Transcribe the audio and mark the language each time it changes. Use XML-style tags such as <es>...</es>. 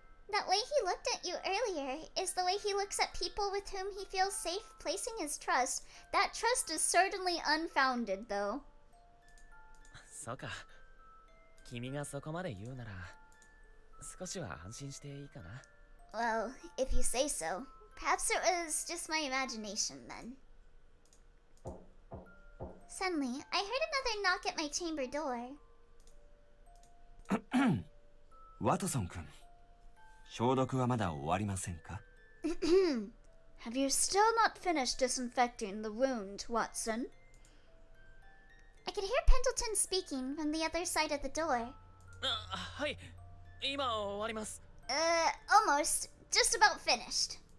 <en>That way he looked at you earlier is the way he looks at people with whom he feels safe placing his trust. That trust is certainly unfounded, though.</en> <ja>そうか。君がそこまで言うなら、少しは安心していいかな。</ja> <en>Well, if you say so. Perhaps it was just my imagination then. Suddenly, I heard another knock at my chamber door.</en> <ja>ワトソン君、消毒はまだ終わりませんか？</ja> <en>Have you still not finished disinfecting the wound, Watson? I could hear Pendleton speaking from the other side of the door.</en> <ja>はい、今終わります。</ja> <en>Almost. Just about finished.</en>